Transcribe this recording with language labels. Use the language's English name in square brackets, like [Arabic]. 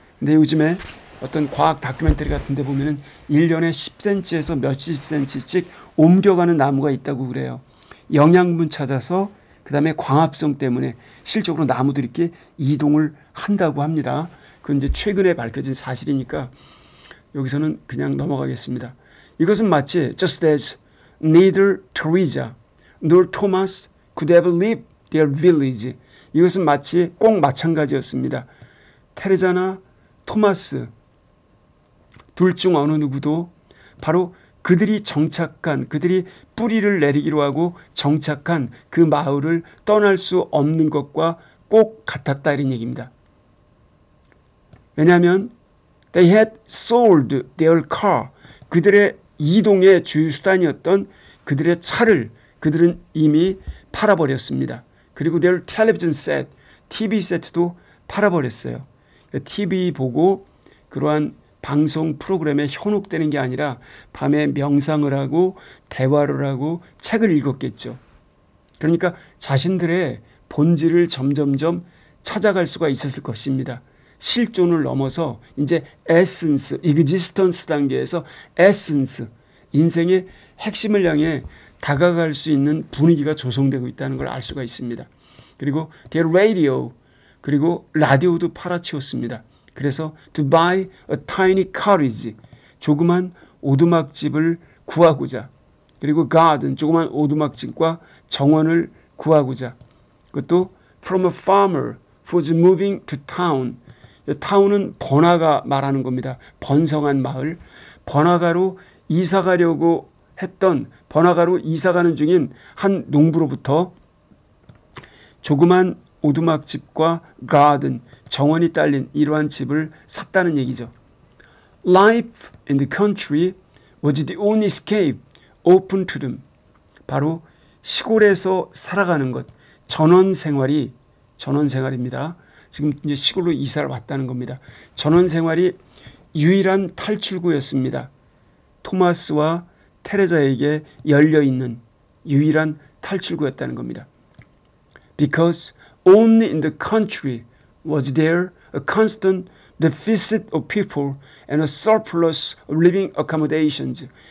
[Korean] 근데 요즘에 어떤 과학 다큐멘터리 같은 데 보면은 1년에 10cm에서 몇십 cm씩 옮겨가는 나무가 있다고 그래요. 영양분 찾아서 그다음에 광합성 때문에 실적으로 나무들이 이렇게 이동을 한다고 합니다. 그건 이제 최근에 밝혀진 사실이니까 여기서는 그냥 넘어가겠습니다. 이것은 마치 [English] just as neither Teresa nor Thomas could ever leave their village. [Korean] 이것은 마치 꼭 마찬가지였습니다. 테레자나 토마스 둘 중 어느 누구도 바로 그들이 정착한, 그들이 뿌리를 내리기로 하고 정착한 그 마을을 떠날 수 없는 것과 꼭 같았다 이런 얘기입니다. 왜냐하면 [English] they had sold their car, [Korean] 그들의 이동의 주요 수단이었던 그들의 차를 그들은 이미 팔아버렸습니다. 그리고 [English] their television set, [Korean] TV 세트도 팔아버렸어요. TV 보고 그러한 방송 프로그램에 현혹되는 게 아니라 밤에 명상을 하고 대화를 하고 책을 읽었겠죠. 그러니까 자신들의 본질을 점점점 찾아갈 수가 있었을 것입니다. 실존을 넘어서 이제 에센스, existence 단계에서 에센스, 인생의 핵심을 향해 다가갈 수 있는 분위기가 조성되고 있다는 걸 알 수가 있습니다. 그리고 [English] their radio, [Korean] 그리고 라디오도 팔아치웠습니다. 그래서 [English] to buy a tiny cottage, [Korean] 조그만 오두막집을 구하고자, 그리고 [English] garden, [Korean] 조그만 오두막집과 정원을 구하고자, 그것도 [English] from a farmer who was moving to town. [Korean] 타운은 번화가 말하는 겁니다. 번성한 마을. 번화가로 이사 가려고 했던, 번화가로 이사 가는 중인 한 농부로부터 조그만 오두막집과 가든, 정원이 딸린 이러한 집을 샀다는 얘기죠. [English] Life in the country was the only escape open to them. [Korean] 바로 시골에서 살아가는 것, 전원생활입니다. 지금 이제 시골로 이사를 왔다는 겁니다. 전원생활이 유일한 탈출구였습니다. 토마스와 테레자에게 열려있는 유일한 탈출구였다는 겁니다. [English] Because only in the country was there a constant deficit of people and a surplus of living accommodations.